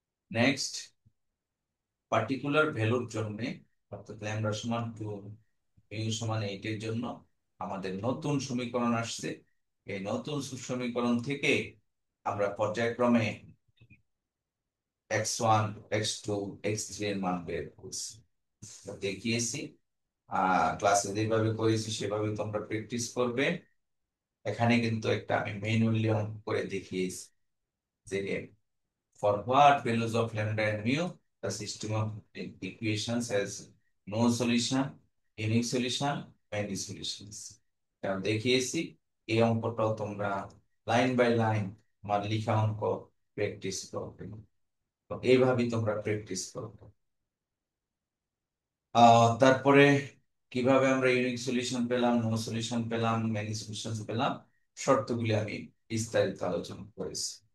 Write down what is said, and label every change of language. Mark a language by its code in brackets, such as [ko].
[bn] Next, particular ভ্যালুর জন্য, অর্থাৎ ল্যামডা সমান 2 মিউ সমান 8 এর জন্য আমাদের নতুন সমীকরণ আসছে। এই নতুন সমীকরণ থেকে আমরা পর্যায়ক্রমে x1 x2 x3 এর মান বের করছি, দেখিয়েছি। ক্লাসে যেভাবে করেছি সেভাবে তোমরা প্র্যাকটিস করবে। এখানে কিন্তু একটা আমি ম্যানুয়ালি অঙ্ক করে দেখিয়েছি যে [en] for what values of lambda and mu the system of equations has no solution, unique solution, many solutions. [bn] কারণ দেখিয়েছি। এই অঙ্কটাও তোমরা লাইন বাই লাইন আমার লিখা অঙ্ক প্র্যাকটিস করবে। তো এইভাবেই তোমরা প্র্যাকটিস করবে। তারপরে কিভাবে আমরা ইউনিক সলিউশন পেলাম, নো সলিউশন পেলাম, মেনি সলিউশন পেলাম, শর্তগুলি আমি বিস্তারিত আলোচনা করেছি।